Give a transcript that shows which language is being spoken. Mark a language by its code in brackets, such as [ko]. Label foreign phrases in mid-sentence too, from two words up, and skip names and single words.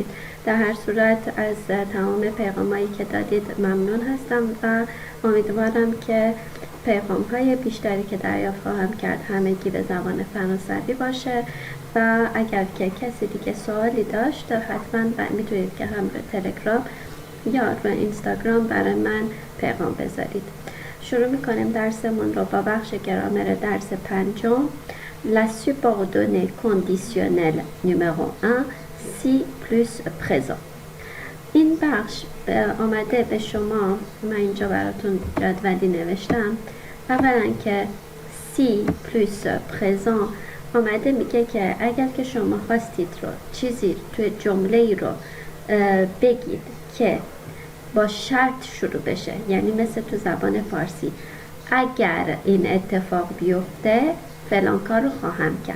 [fa] در هر صورت از تمام پیغامایی که دادید ممنون هستم و امیدوارم که پیغام های بیشتری که دریافت خواهم کرد همگی به زبان فرانسوی باشه و اگر که کسی دیگه سوالی داشت حتما میتونید که هم به تلگرام یا رو اینستاگرام برای من پیغام بذارید. شروع میکنیم درسمون رو با بخش گرامر درس 5. [fr] La subordonnée conditionnelle numéro 1 si plus présent. [fa] این بخش آمده به شما، من اینجا براتون جدولی نوشتم. اولا که [fr] si plus présent [fa] آمده میگه که اگر که شما خواستید رو چیزی توی جمله رو بگید که با شرط شروع بشه، یعنی مثل تو زبان فارسی اگر این اتفاق بیفته فلان کار رو خواهم کرد.